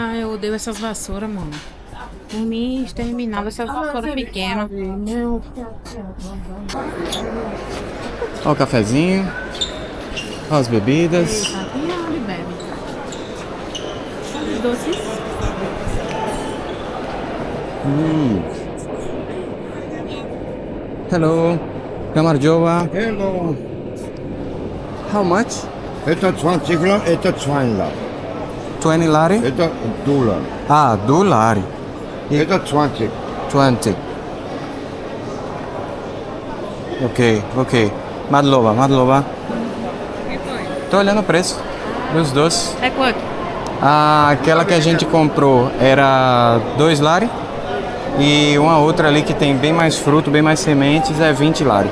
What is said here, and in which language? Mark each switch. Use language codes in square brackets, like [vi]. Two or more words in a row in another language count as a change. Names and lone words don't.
[pt] Ah, eu odeio essas vassouras, mano. Por mim, exterminava essas vassouras pequenas. Ó o cafezinho. Ó as bebidas. Eita, e onde bebe? Os doces. [en] Hello. Kamarjova. Hello. How much? [ru] Это 20 грамм, это 20 лар. 20 lari? Это $. Ah, $. Это 20. 20. Ok. Madlova. [pt] Tô olhando o preço dos doces. É quanto? Aquela que a gente comprou era 2 lari. E uma outra ali que tem bem mais fruto, bem mais sementes, é 20 lari.